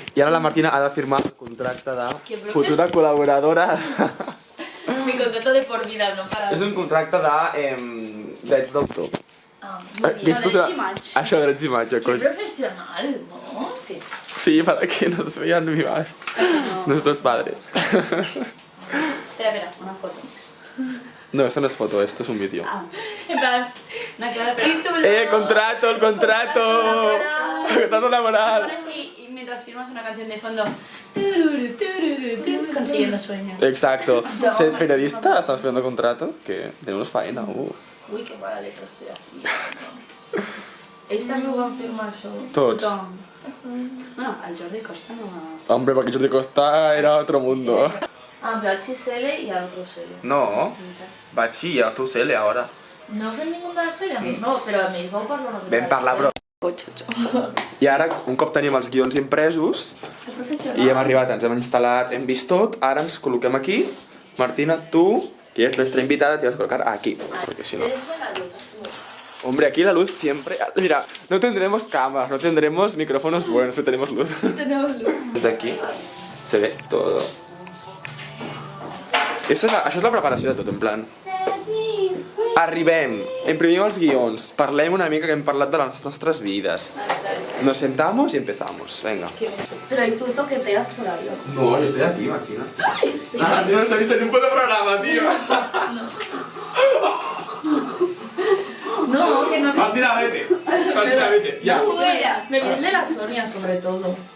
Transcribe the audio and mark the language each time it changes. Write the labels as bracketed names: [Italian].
[Catalan] I ara la Martina ha de firmar el contracte de futura col·laboradora. [Spanish] Mi contrato de por vida, no para... [Catalan] És un contracte de drets d'autor. Ah, [Spanish] Esto serà... [Catalan] d'imatge. Això, drets d'imatge, [Spanish] qué [Catalan] cony. [Spanish] profesional, ¿no? Sí. Sí, para que nos vean vivas nuestros padres. Espera, una foto. No, esto no es foto, esto es un vídeo. Ah, En plan, no, claro, pero... ¡Contrato, el contrato! ¡Contrato laboral! Y mientras firmas una canción de fondo... tururu, tururu, tururu, consiguiendo sueños. Exacto. Ser periodista, estamos firmando contrato, que tenemos faena. uy, qué mala letra estoy haciendo. [Catalan] Ells també ho van firmar, això? Tots. Bueno, el Jordi Costa no va... [Spanish] Hombre, porque Jordi Costa era otro mundo. Ah, ve HSL i el otro serie. No, Bachi, a tu Cele ahora. [Catalan] No heu fet ningú de la sèrie? Doncs no, però a més vau parlar una mica. Vam parlar, però... I ara, un cop tenim els guions impresos, i hem arribat, ens hem instal·lat, hem vist tot, ara ens col·loquem aquí. [Spanish] Martina, tu, que eres nuestra invitada, te vas a colocar aquí, porque si no... És buena luz, así. Hombre, aquí la luz siempre... Mira, no tendremos cámaras, no tendremos micrófonos buenos, pero tenemos luz. Tenemos luz. Desde aquí se ve todo. [Catalan] Això és la preparació de tot, en plan... Arribem, imprimim els guions, parlem una mica que hem parlat de les nostres vides. [Spanish] Nos sentamos y empezamos, venga. Pero ¿y tú toqueteas por ahí? No, yo estoy aquí, Martina. Martina no se ha visto ni un puto programa, tío. No, que no... Martina, vete. Martina, vete. Ya. Fuera. Me viene de la Sonia, sobre todo.